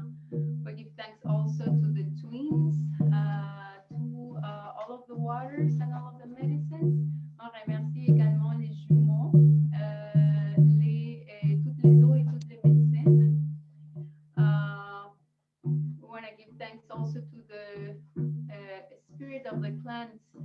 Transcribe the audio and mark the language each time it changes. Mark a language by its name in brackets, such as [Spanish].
[English] We give thanks also to the twins, to all of the waters and all of the medicines. [French] On remercie également les jumeaux, toutes les eaux et toutes les médecines. [English] We want to give thanks also to the spirit of the clans.